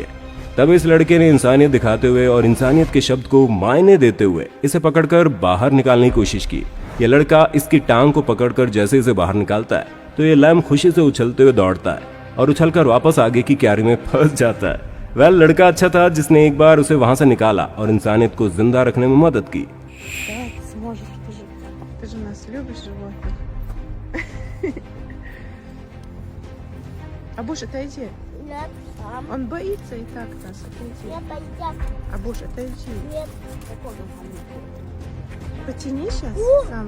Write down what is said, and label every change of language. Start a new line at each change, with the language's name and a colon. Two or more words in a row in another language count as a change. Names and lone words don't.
Hindi: तब इस लड़के ने इंसानियत दिखाते हुए और इंसानियत के शब्द को मायने देते हुए इसे पकड़कर बाहर निकालने की कोशिश की। ये लड़का इसकी टांग को पकड़कर जैसे इसे बाहर निकालता है तो ये लैम्प खुशी से उछलते हुए दौड़ता है और उछलकर वापस आगे की क्यारी में फंस जाता है। वेल, लड़का अच्छा था जिसने एक बार उसे वहां से निकाला और इंसानियत को जिंदा रखने में मदद की।
Russian: Да, ты сможешь, ты же нас любишь, животных. Абуш, отойди. Нет, сам. Он боится и так нас, отойди. Нет, пойдем. Абуш, отойди. Нет. Потяни сейчас, сам.